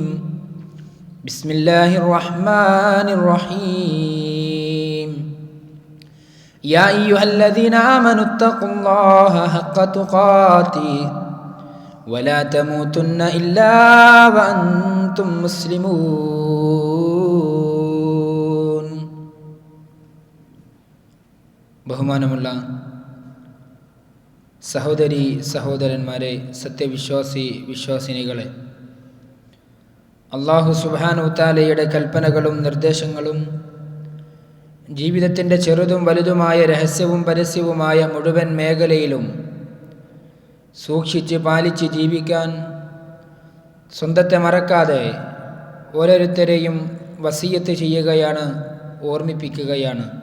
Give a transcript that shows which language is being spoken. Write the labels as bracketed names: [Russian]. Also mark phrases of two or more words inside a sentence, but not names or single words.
[Arabic] بسم الله الرحمن الرحيم. يا أيها الذين آمنوا اتقوا الله حق تقاته ولا تموتن إلا وأنتم مسلمون. [Malayalam] ബഹുമാനമുള്ള സഹോദരി സഹോദരന്മാരെ, വിശ്വാസിനികളെ, അല്ലാഹു സുബ്ഹാനഹു തആലയുടെ കൽപ്പനകളും നിർദ്ദേശങ്ങളും ജീവിതത്തിൻ്റെ ചെറുതും വലുതുമായ രഹസ്യവും പരസ്യവുമായ മുഴുവൻ മേഖലയിലും സൂക്ഷിച്ച് പാലിച്ച് ജീവിക്കാൻ സ്വന്തത്തെ മറക്കാതെ ഓരോരുത്തരെയും വസിയത്ത് ചെയ്യുകയാണ്, ഓർമ്മിപ്പിക്കുകയാണ്.